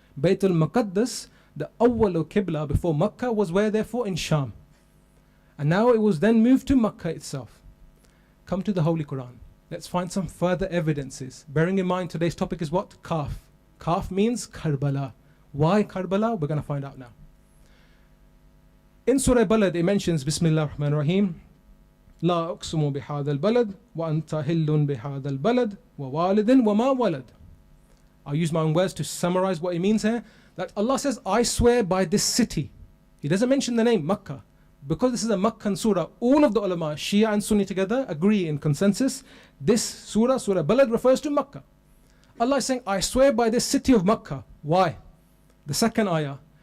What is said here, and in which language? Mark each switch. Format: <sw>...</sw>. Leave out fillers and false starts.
<en>Bayt al-Muqaddas, the awwal Qibla before Makkah, was where therefore in Sham. And now it was then moved to Makkah itself. Come to the Holy Quran. Let's find some further evidences. Bearing in mind today's topic is what? Kaf. Kaf means Karbala. Why Karbala? We're going to find out now. In Surah Balad it mentions Bismillah ar-Rahman ar-Rahim.</en> <ar>لا أقسم بهذا البلد وأنت هل بهذا البلد ووالد وما ولد.</ar> <en>I'll use my own words to summarize what it means here. That Allah says, I swear by this city. He doesn't mention the name Makkah. Because this is a Makkan surah, all of the ulama, Shia and Sunni together, agree in consensus. This surah, Surah Balad, refers to Makkah. Allah is saying, I swear by this city of Makkah. Why? The second ayah.</en>